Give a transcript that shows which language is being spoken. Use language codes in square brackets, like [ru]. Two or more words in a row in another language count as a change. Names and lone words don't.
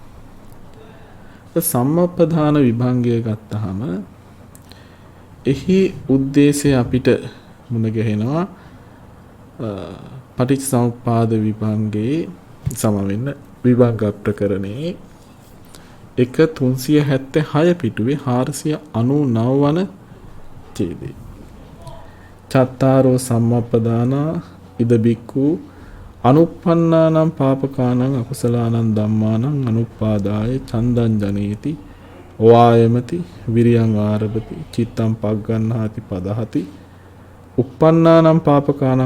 [si] සම්මප්පදාන විභංගය ගත්තහම එහි උද්දේශය අපිට මුණ ගැහෙනවා පටිච්චසමුප්පාද විභංගයේ සමවෙන්න විභංග ප්‍රකරණේ 376 පිටුවේ 499 වන ඡේදයේ [pi] චත්තාරෝ සම්මප්පදානා ඉද බික්ඛු අනුප්පන්නානම් පාපකානං අකුසලානං ධම්මානං අනුපාදාය චන්දං ජනේති වායමති විරියං ආරභති චිත්තං පග්ගණ්හාති පදහති uppannānaṁ pāpakānaṁ